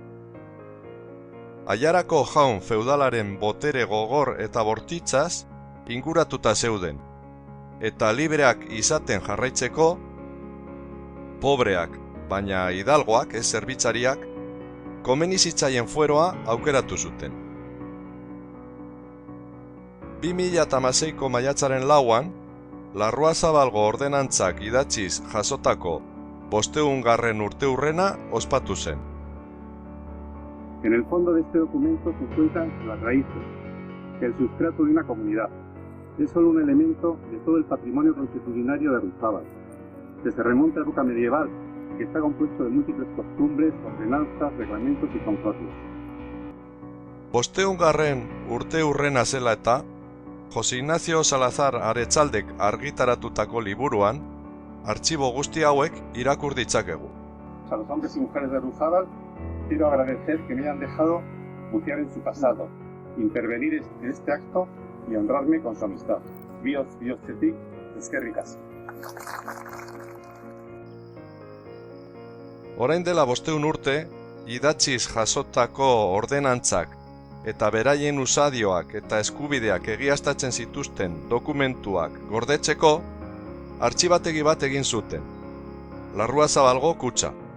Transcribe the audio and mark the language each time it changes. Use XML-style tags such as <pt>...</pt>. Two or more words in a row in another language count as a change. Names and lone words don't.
<eu>Aiarako jaun feudalaren botere gogor eta bortitzaz inguratuta zeuden, eta libreak izaten jarraitzeko, pobreak, baina hidalgoak, ez zerbitzariak, komeni zitzaien fueroa aukeratu zuten. 2016ko maiatzaren 4an, Larruazabalgo ordenantzak idatziz jasotako 500. urteurrena ospatu zen.</eu> <es>En el fondo de este documento se encuentran las raíces, el sustrato de una comunidad. Es solo un elemento de todo el patrimonio constitucionario de Arruzábal, que se remonta a época medieval, que está compuesto de múltiples costumbres, ordenanzas, reglamentos y concordios.</es> <eu>500. urteurrena zela eta, Jose Ignacio Salazar Aretzaldek argitaratutako liburuan, artxibo guzti hauek irakur ditzakegu.</eu> <es>A los hombres y mujeres de Arruzábal quiero agradecer que me hayan dejado bucear en su pasado, intervenir en este acto y honrarme con su amistad.</es> <eu>Bihotz bihotzetik, eskerrik asko. Orain dela 500 urte, idatziz jasotako ordenantzak eta beraien usadioak eta eskubideak egiaztatzen zituzten dokumentuak gordetzeko, artxibategi bat egin zuten, Larruazabalgo kutxa.</eu>